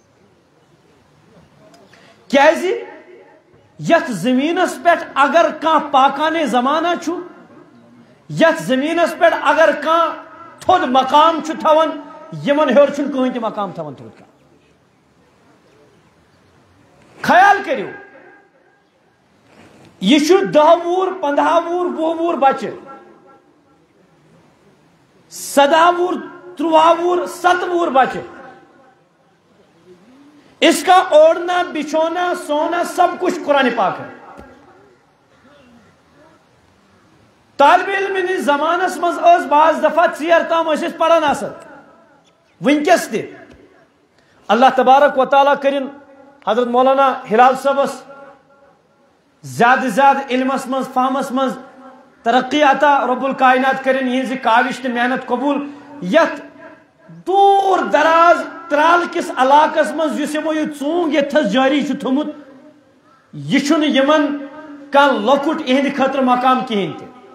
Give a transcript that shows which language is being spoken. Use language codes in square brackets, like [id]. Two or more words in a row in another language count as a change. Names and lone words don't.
[ks] کیازِ یتھ زمینس پٮ۪ٹھ اگر کانٛہہ پاکانے زمانہ چھُ یتھ زمینس پٮ۪ٹھ اگر کانٛہہ تھوٚد مقام چھُ تھاوان یِمن ہیوٚر چھُنہٕ کٕہٕنۍ تہِ مقام تھاوان تھوٚد کانٛہہ خیال کٔرِو یہِ چھُ 10 وُہُر 15 وُہُر 20 وُہُر بچہِ 17 وُہُر 13 وُہُر 7 وُہُر بچہِ [ur] اس کا اوڑھنا بچھونا سونا سب کچھ قرآن پاک ہے [ks] طالب علم زمانس مز ٲس بعض دفعہ ژیر تام ٲسۍ أسۍ پران آسان ونکس تہِ اللہ تبارک و تعالیٰ کرن حضرت مولانا ہلال صٲبس زیادٕ زیادٕ علمس مز فہمس مز ترقی عطا رب الکائنات کرن یہنزِ کاوش تہٕ محنت قبول یتھ دور دراز ترال کس علاقس مز یُس یمو یہ ژونگ یتھس جاری چھُ تھوٚمُت یہ چھُنہٕ یمن کانٛہہ لۄکُٹ یہنٛدِ خٲطرٕ مقام کِہیٖنۍ تہِ